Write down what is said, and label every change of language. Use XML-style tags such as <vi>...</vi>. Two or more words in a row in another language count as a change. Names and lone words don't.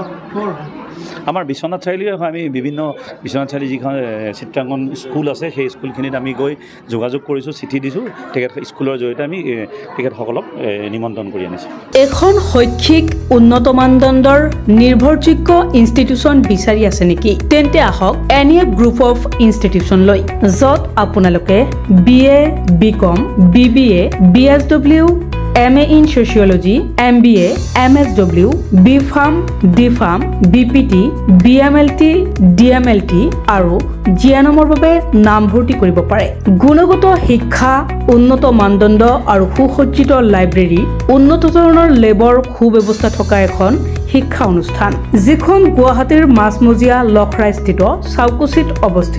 <as>আমাৰ বিশ্বনাথ চাৰিআলিৰ আমি বিভিন্ন বিশ্বনাথ চাৰিআলি যিখন চিত্ৰাংকন স্কুল আছে সেই স্কুলখিনিত আমি গৈ যোগাযোগ কৰিছোঁ, চিঠি দিছোঁ। তেখেত স্কুলৰ জৰিয়তে আমি তেখেতসকলক নিমন্ত্ৰণ কৰি আনিছোঁ। এখন শৈক্ষিক উন্নত মানদণ্ডৰ নিৰ্ভৰযোগ্য ইনষ্টিটিউচন বিচাৰি আছে নেকি? তেন্তে আহক এনিএফ গ্ৰুপ অফ ইনষ্টিটিউচন লৈ, য'ত আপোনালোকে BA, BCom, BBA, BSW, MA in Sociology, MBA, MSW, BPharm, DPharm, BPT, BMLT, DMLT আৰু জিয়ানমৰ বাবে নামভৰ্তি কৰিব পাৰে। গুণগত শিক্ষা, উন্নত মানদণ্ড আৰু সুসজ্জিত লাইব্ৰেৰী, উন্নত ধৰণৰ লেবৰ সুব্যৱস্থা থকা এখন শিক্ষা অনুষ্ঠান, যিখন গুৱাহাটীৰ মাজমজিয়া লখৰাস্থিত চাউকুচিত অৱস্থিত।</as>